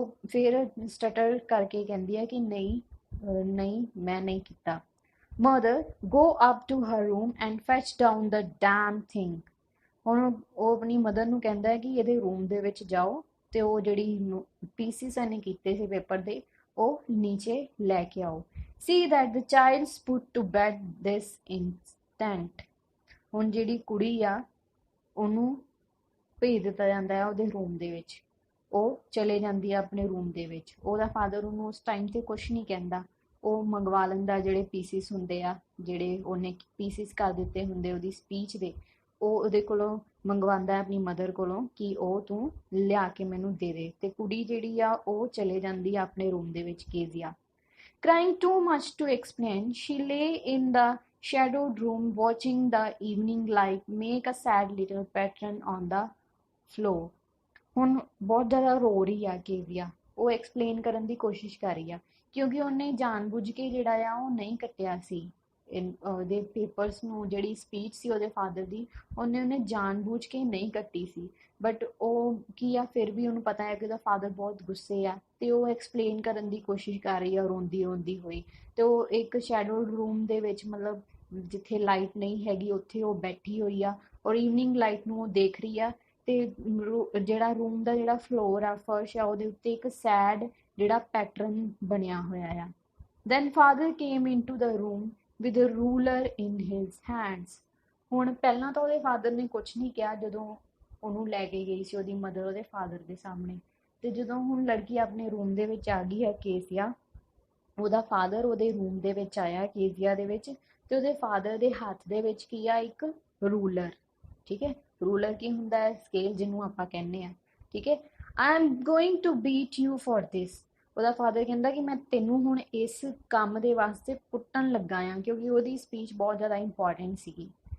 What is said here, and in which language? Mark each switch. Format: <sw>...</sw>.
<pa>ਫਿਰ ਸਟਟਰ ਕਰਕੇ ਕਹਿੰਦੀ ਆ ਕਿ ਨਹੀਂ ਮੈਂ ਨਹੀਂ ਕੀਤਾ।</pa> <en>Mother, go up to her room and fetch down the damn thing.</en> <pa>ਹੁਣ ਉਹ ਆਪਣੀ ਮਦਰ ਨੂੰ ਕਹਿੰਦਾ ਹੈ ਕਿ ਇਹਦੇ ਰੂਮ ਦੇ ਵਿੱਚ ਜਾਓ ਤੇ ਉਹ ਜਿਹੜੀ ਪੀਸਿਸ ਇਹਨੇ ਕੀਤੇ ਸੀ ਪੇਪਰ ਦੇ ਉਹ ਨੀਚੇ ਲੈ ਕੇ ਆਓ। See that the child's put to bed this instant। ਹੁਣ ਜਿਹੜੀ ਕੁੜੀ ਆ ਉਹਨੂੰ ਭੇਜ ਦਿੱਤਾ ਜਾਂਦਾ ਹੈ ਉਹਦੇ ਰੂਮ ਦੇ ਵਿੱਚ। ਉਹ ਚਲੇ ਜਾਂਦੀ ਆ ਆਪਣੇ ਰੂਮ ਦੇ ਵਿੱਚ। ਉਹਦਾ ਫਾਦਰ ਉਹਨੂੰ ਉਸ ਟਾਈਮ ਤੇ ਕੁਛ ਨਹੀਂ ਕਹਿੰਦਾ। ਉਹ ਮੰਗਵਾ ਲੈਂਦਾ ਜਿਹੜੇ ਪੀਸਿਸ ਹੁੰਦੇ ਆ, ਜਿਹੜੇ ਉਹਨੇ ਪੀਸਿਸ ਕਰ ਦਿੱਤੇ ਹੁੰਦੇ ਉਹਦੀ ਸਪੀਚ ਦੇ, ਉਹ ਉਹਦੇ ਕੋਲੋਂ ਮੰਗਵਾਉਂਦਾ ਆਪਣੀ ਮਦਰ ਕੋਲੋਂ ਕਿ ਉਹ ਤੂੰ ਲਿਆ ਕੇ ਮੈਨੂੰ ਦੇ ਦੇ। ਤੇ ਕੁੜੀ ਜਿਹੜੀ ਆ ਉਹ ਚਲੇ ਜਾਂਦੀ ਆ ਆਪਣੇ ਰੂਮ ਦੇ ਵਿੱਚ।</pa> <en>Kezia crying too much to explain, she lay in the shadowed room watching the evening light make a sad little pattern on the floor।</en> <pa>ਹੁਣ ਬਹੁਤ ਜ਼ਿਆਦਾ ਰੋ ਰਹੀ ਆ ਕੇਜ਼ੀਆ। ਉਹ ਐਕਸਪਲੇਨ ਕਰਨ ਦੀ ਕੋਸ਼ਿਸ਼ ਕਰ ਰਹੀ ਆ ਕਿਉਂਕਿ ਉਹਨੇ ਜਾਣਬੁੱਝ ਕੇ ਜਿਹੜਾ ਆ ਉਹ ਨਹੀਂ ਕੱਟਿਆ ਸੀ ਉਹਦੇ ਪੇਪਰਸ ਨੂੰ। ਜਿਹੜੀ ਸਪੀਚ ਸੀ ਉਹਦੇ ਫਾਦਰ ਦੀ ਉਹਨੇ ਜਾਣਬੁੱਝ ਕੇ ਨਹੀਂ ਕੱਟੀ ਸੀ। ਬਟ ਉਹ ਕੀ ਆ, ਫਿਰ ਵੀ ਉਹਨੂੰ ਪਤਾ ਹੈ ਕਿ ਉਹਦਾ ਫਾਦਰ ਬਹੁਤ ਗੁੱਸੇ ਆ ਤੇ ਉਹ ਐਕਸਪਲੇਨ ਕਰਨ ਦੀ ਕੋਸ਼ਿਸ਼ ਕਰ ਰਹੀ ਆ ਰੋਂਦੀ ਰੋਂਦੀ ਹੋਈ। ਤੇ ਉਹ ਇੱਕ ਸ਼ੈਡੋ ਰੂਮ ਦੇ ਵਿੱਚ, ਮਤਲਬ ਜਿੱਥੇ ਲਾਈਟ ਨਹੀਂ ਹੈਗੀ ਉੱਥੇ ਉਹ ਬੈਠੀ ਹੋਈ ਆ ਔਰ ਈਵਨਿੰਗ ਲਾਈਟ ਨੂੰ ਉਹ ਦੇਖ ਰਹੀ ਆ। ਤੇ ਜਿਹੜਾ ਰੂਮ ਦਾ ਜਿਹੜਾ ਫਲੋਰ ਆ, ਫਰਸ਼ ਆ, ਉਹਦੇ ਉੱਤੇ ਇੱਕ ਸੈਡ ਜਿਹੜਾ ਪੈਟਰਨ ਬਣਿਆ ਹੋਇਆ ਆ।</pa> <en>Then father came into the room with a ruler in his hands।</en> <pa>ਹੁਣ ਪਹਿਲਾਂ ਤਾਂ ਉਹਦੇ ਫਾਦਰ ਨੇ ਕੁਛ ਨਹੀਂ ਕਿਹਾ ਜਦੋਂ ਉਹਨੂੰ ਲੈ ਕੇ ਗਈ ਸੀ ਉਹਦੀ ਮਦਰ ਉਹਦੇ ਫਾਦਰ ਦੇ ਸਾਹਮਣੇ। ਤੇ ਜਦੋਂ ਹੁਣ ਲੜਕੀ ਆਪਣੇ ਰੂਮ ਦੇ ਵਿੱਚ ਆ ਗਈ ਹੈ ਕੇਜ਼ੀਆ, ਉਹਦਾ ਫਾਦਰ ਉਹਦੇ ਰੂਮ ਦੇ ਵਿੱਚ ਆਇਆ ਕੇਜ਼ੀਆ ਦੇ ਵਿੱਚ, ਤੇ ਉਹਦੇ ਫਾਦਰ ਦੇ ਹੱਥ ਦੇ ਵਿੱਚ ਕੀ ਆ, ਇੱਕ ਰੂਲਰ। ਠੀਕ ਹੈ, ਰੂਲਰ ਕੀ ਹੁੰਦਾ ਹੈ, ਸਕੇਲ ਜਿਹਨੂੰ ਆਪਾਂ ਕਹਿੰਦੇ ਆ। ਠੀਕ ਹੈ,</pa> <en>I am going to beat you for this।</en> <pa>ਉਹਦਾ ਫਾਦਰ ਕਹਿੰਦਾ ਕਿ ਮੈਂ ਤੈਨੂੰ ਹੁਣ ਇਸ ਕੰਮ ਦੇ ਵਾਸਤੇ ਕੁੱਟਣ ਲੱਗਾ ਆ, ਕਿਉਂਕਿ ਉਹਦੀ ਸਪੀਚ ਬਹੁਤ ਜ਼ਿਆਦਾ ਇੰਪੋਰਟੈਂਟ ਸੀਗੀ।</pa>